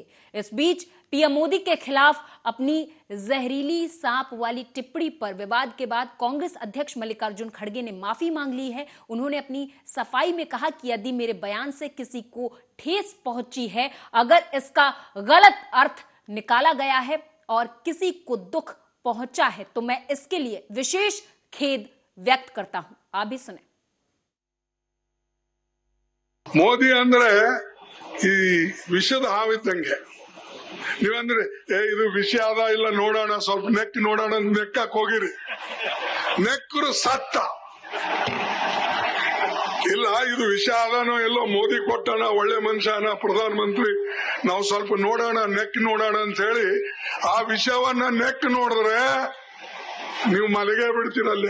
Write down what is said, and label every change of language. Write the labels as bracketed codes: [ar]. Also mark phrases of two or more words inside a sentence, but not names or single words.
[hi] इस बीच पीएम मोदी के खिलाफ अपनी जहरीली सांप वाली टिप्पणी पर विवाद के बाद कांग्रेस अध्यक्ष मल्लिकार्जुन खड़गे ने माफी मांग ली है। उन्होंने अपनी सफाई में कहा कि यदि मेरे बयान से किसी को ठेस पहुंची है, अगर इसका गलत अर्थ निकाला गया है और किसी को दुख पहुंचा है, तो मैं इसके लिए विशेष खेद व्यक्त करता हूं। आप भी सुने। [kn] ಮೋದಿ ಅಂದ್ರೆ ಈ ವಿಷದ ಹಾವಿದ್ದಂಗೆ. ನೀವಂದ್ರೆ ಇದು ವಿಷ ಅದ ಇಲ್ಲ ನೋಡೋಣ, ಸ್ವಲ್ಪ ನೆಕ್ ನೋಡೋಣ ನೆಕ್ಕಕ್ ಹೋಗಿರಿ, ನೆಕ್ಕರು ಸತ್ತ. ಇಲ್ಲ ಇದು ವಿಷ ಅದನೋ ಎಲ್ಲೋ ಮೋದಿ ಕೊಟ್ಟಣ, ಒಳ್ಳೆ ಮನುಷ್ಯನ ಪ್ರಧಾನ ಮಂತ್ರಿ, ನಾವು ಸ್ವಲ್ಪ ನೋಡೋಣ ನೆಕ್ ನೋಡೋಣ ಅಂತ ಹೇಳಿ ಆ ವಿಷಯವನ್ನ ನೆಕ್ ನೋಡಿದ್ರೆ ನೀವು ಮಲಗೇ ಬಿಡ್ತೀರಲ್ಲಿ.